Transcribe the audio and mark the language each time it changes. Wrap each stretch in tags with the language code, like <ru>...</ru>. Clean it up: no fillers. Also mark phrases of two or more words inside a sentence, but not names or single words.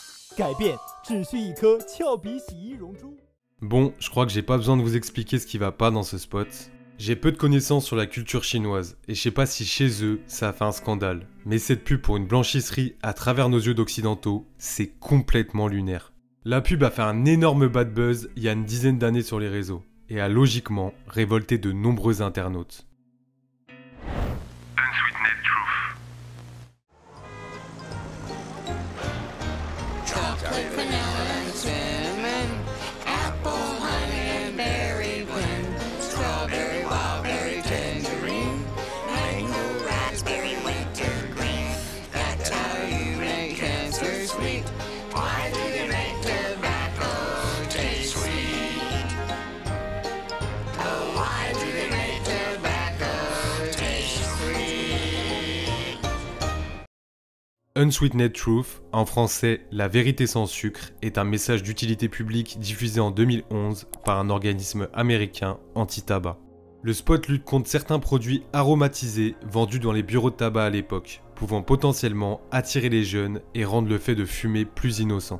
<zh>改变只需一颗俏皮洗衣溶珠。</zh> <fr>Bon, je crois que j'ai pas besoin de vous expliquer ce qui va pas dans ce spot. J'ai peu de connaissances sur la culture chinoise, et je sais pas si chez eux, ça a fait un scandale. Mais cette pub pour une blanchisserie à travers nos yeux d'occidentaux, c'est complètement lunaire. La pub a fait un énorme</fr> <en>bad buzz</en> <fr>il y a une dizaine d'années sur les réseaux, et a logiquement révolté de nombreux internautes.</fr> <en>Unsweetened Truth. Chocolate, vanilla, and cinnamon. Apple, honey, and berry blend. Strawberry, wildberry, tangerine. Mango, raspberry, wintergreen. That's how you make cancer sweet. Why do they make tobacco taste sweet? Oh, why do they make tobacco taste sweet? Unsweetened Truth,</en> <fr>en français La vérité sans sucre, est un message d'utilité publique diffusé en 2011 par un organisme américain anti-tabac. Le spot lutte contre certains produits aromatisés vendus dans les bureaux de tabac à l'époque, pouvant potentiellement attirer les jeunes et rendre le fait de fumer plus innocent.</fr>